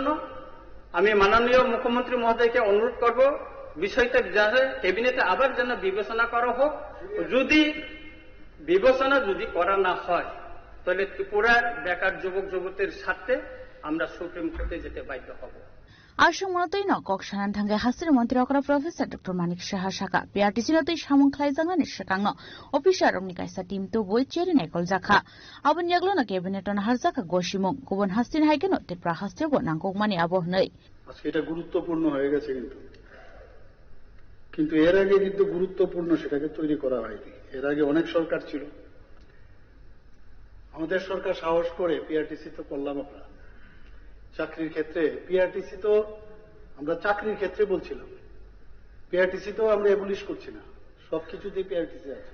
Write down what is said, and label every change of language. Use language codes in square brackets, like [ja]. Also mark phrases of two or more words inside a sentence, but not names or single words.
[bn] আমি মাননীয় মুখ্যমন্ত্রী মহোদয়কে অনুরোধ করব বিষয়টা ক্যাবিনেটে আবার যেন বিবেচনা করা হোক। যদি বিবেচনা করা না হয়, তাহলে ত্রিপুরার বেকার যুবক যুবতীর স্বার্থে আমরা সুপ্রিম কোর্টে যেতে বাধ্য হব। [trp] Asung monotoi no kok sanan thangge hasir mantri okra Professor Dr. Manik Saha Saka PRTC no tei samung khlaijang ni sakang no officer rok ni kaisa team to boi cheri naikol jakha abon yaglo na cabinet on harjaka gosimung kubon hastin haike no te prahaste bo nangkok mani abo nei [bn] আজকে এটা গুরুত্বপূর্ণ হয়ে গেছে, কিন্তু এর আগে কিন্তু গুরুত্বপূর্ণ সেটাকে তৈরি করা হয়নি। এর আগে অনেক সরকার ছিল, আমাদের সরকার সাহস করে পিআরটিসি তো করলাম। আমরা চাকরির ক্ষেত্রে পিআরটিসি তো আমরা চাকরির ক্ষেত্রে বলছিলাম, পিআরটিসি তো আমরা এবলিশ করছি না, সবকিছুতেই পিআরটিসি আছে।